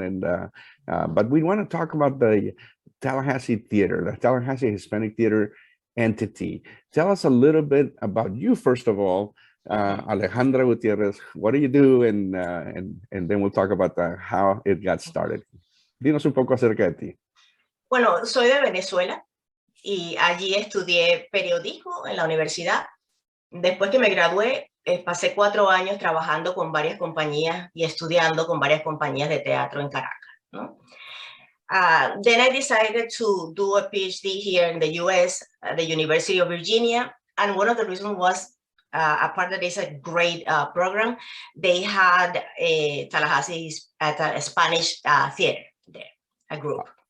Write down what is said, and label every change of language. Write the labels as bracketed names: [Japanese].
[English] And but we want to talk about the Tallahassee Theater, the Tallahassee Hispanic Theater entity. Tell us a little bit about you, first of all, Alejandra Gutierrez. What do you do? And then we'll talk about how it got started. [Spanish] Dinos un poco acerca de ti. Bueno, soy de Venezuela y allí estudié periodismo en la universidad. Después que me gradué, pasé 4 años trabajando con varias compañías y estudiando con varias compañías de teatro en Caracas, ¿no? [English] Then I decided to do a PhD here in the US at the University of Virginia. And one of the reasons was, apart that it's a great program, they had a Tallahassee at a Spanish theater there, a group.